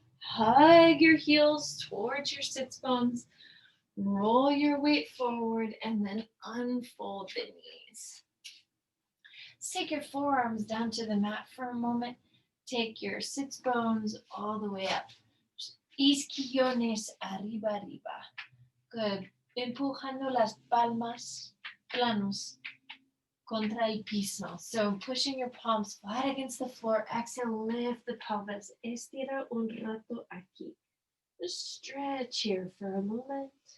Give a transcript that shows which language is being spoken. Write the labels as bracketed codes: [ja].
[en] Hug your heels towards your sits bones. Roll your weight forward and then unfold the knees. Take your forearms down to the mat for a moment. Take your sits bones all the way up. [es] Isquiones arriba, arriba. [en] Good. [es] Empujando las palmas planos contra el piso. [en] So pushing your palms flat against the floor. Exhale, lift the pelvis. [es] Estira un rato aquí. [en] Just stretch here for a moment.